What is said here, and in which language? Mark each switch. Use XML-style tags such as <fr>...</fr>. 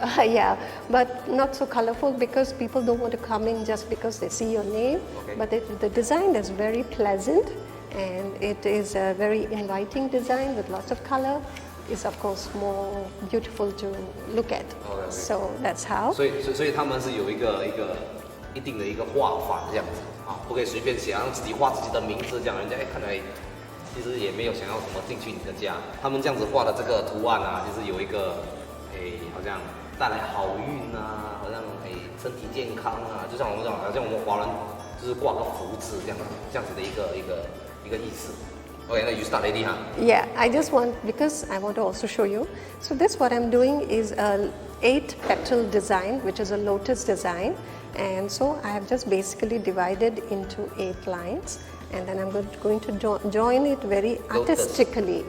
<en>Yeah, but not so colorful because people don't want to come in just because they see your name. Okay. But the design is very pleasant and it is a very inviting design with lots of color. It's of course more beautiful to look at. Okay. So that's how.</en> <zh>所以他们是有一定的一个画法这样子啊，不可以随便写，让自己画自己的名字这样，人家看来其实也没有想要什么进去你的家。他们这样子画的这个图案啊，就是有一个好像带来好运啊，好像身体健康啊，就像我们讲，好像我们华人就是挂个福字这样子的一个意思。</zh> <en>Okay, now you start already, huh? Yeah, I just want, because I want to also show you. So this what I'm doing is a 8-petal design, which is a lotus design. And so I have just basically divided into 8 lines. And then I'm going to join it very artistically.</en>